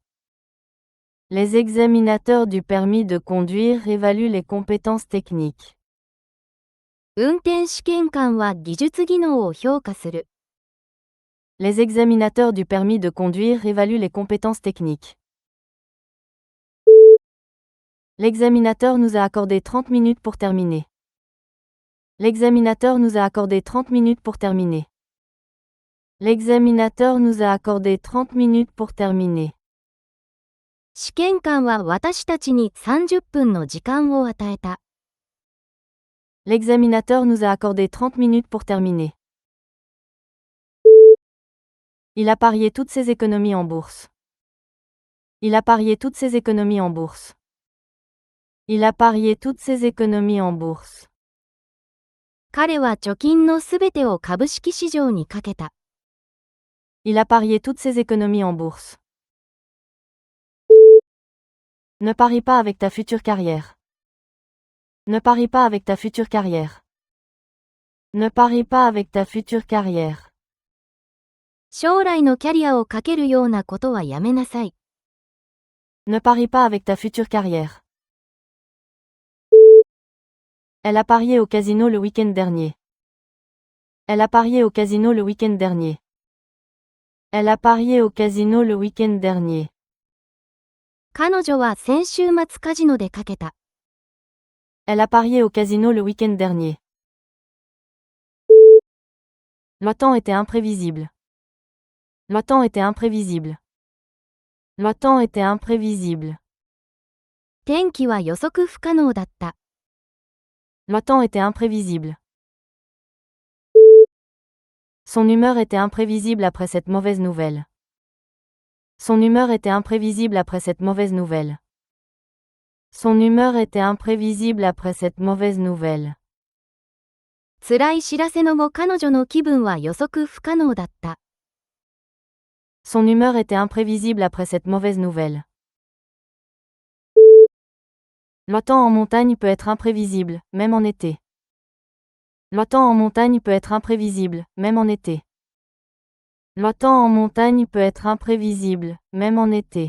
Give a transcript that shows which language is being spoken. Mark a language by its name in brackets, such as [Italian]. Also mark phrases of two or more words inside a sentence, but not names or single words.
[French] Les examinateurs du permis de conduire évaluent les compétences techniques. [Japanese] 運転試験官は技術技能を評価する。 [French] Les examinateurs du permis de conduire évaluent les compétences techniques. L'examinateur nous a accordé 30 minutes pour terminer. L'examinateur nous a accordé 30 minutes pour terminer. L'examinateur nous a accordé 30 minutes pour terminer. [Japanese] 試験官は私たちに30分の時間を与えた。 [French] L'examinateur nous a accordé 30 minutes pour terminer. Il a parié toutes ses économies en bourse. Il a parié toutes ses économies en bourse. Il a parié toutes ses économies en bourse. [Japanese] 彼は貯金のすべてを株式市場にかけた。 [French] Il a parié toutes ses économies en bourse. Ne parie pas avec ta future carrière. Ne parie pas avec ta future carrière. Ne parie pas avec ta future carrière. [Japanese] 将来のキャリアをかけるようなことはやめなさい。 [French] Ne parie pas avec ta future carrière. Elle a parié au casino le week-end dernier. Elle a parié au casino le week-end dernier. Elle a parié au casino le week-end dernier. [Japanese] 彼女は先週末カジノでかけた。 [French] Elle a parié au casino le week-end dernier. Le temps était imprévisible. Le temps était imprévisible. Le temps était imprévisible. [Japanese] 天気は予測不可能だった。 [French] Le temps était imprévisible. Son humeur était imprévisible après cette mauvaise nouvelle. Son humeur était imprévisible après cette mauvaise nouvelle. Son humeur était imprévisible après cette mauvaise nouvelle. [Japanese] 辛い知らせの後彼女の気分は予測不可能だった。 [French] Son humeur était imprévisible après cette mauvaise nouvelle. Le temps en montagne peut être imprévisible, même en été. Le temps en montagne peut être imprévisible, même en été. Le temps en montagne peut être imprévisible, même en été.